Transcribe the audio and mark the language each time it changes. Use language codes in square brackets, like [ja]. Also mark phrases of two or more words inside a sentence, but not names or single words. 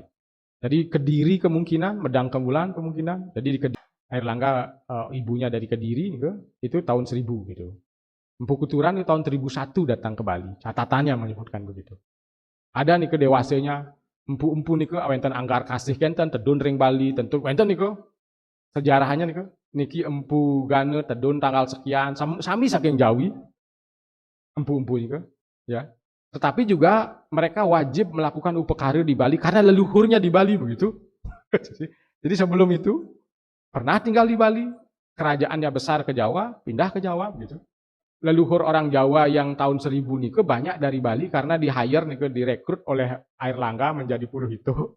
[id] Jadi Kediri kemungkinan, Medang Kemulan kemungkinan. Jadi di Kediri, Airlangga ibunya dari Kediri itu tahun 1000 gitu. Empu Kuturan itu tahun 1001 datang ke Bali. Catatannya menyebutkan begitu. [ban] Ada nih ke dewasanya, empu-empu nih ke awenten anggar kasih kenten tedun ring Bali, tentu wenten nih ke sejarahnya nih ke niki empu gane tedun tanggal sekian, sami saking Jawi. [id] Empu-empu nih ke, ya. Tetapi juga mereka wajib melakukan upekara di Bali karena leluhurnya di Bali begitu. Jadi sebelum itu pernah tinggal di Bali, kerajaannya besar ke Jawa, pindah ke Jawa begitu. Leluhur orang Jawa yang tahun 1000 nike banyak dari Bali karena di-hire nike direkrut oleh Airlangga menjadi Puruhito.